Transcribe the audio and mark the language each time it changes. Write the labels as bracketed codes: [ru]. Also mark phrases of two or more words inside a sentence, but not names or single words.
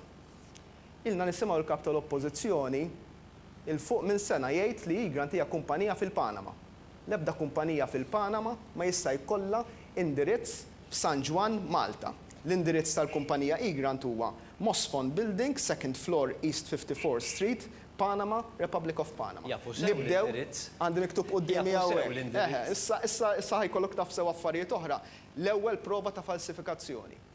[mt] Ilna nisimgħu l-kap tal-Oppożizzjoni il-fuq minn sena jgħid li eGrant hija kumpanija fil-Panama. L-ebda kumpanija fil-Panama ma jista' jkollha indirizz f'San Ġwan, Malta. L-indirizz tal-kumpanija eGrant huwa Mosfon Building, 2nd floor East 54th Street, Panama, Republic of Panama. Nibdew għandi miktub qudiemi hawnhekk. Issa ħajkollok taf sew affarijiet oħra. L-ewwel prova ta' falsifikazzjoni.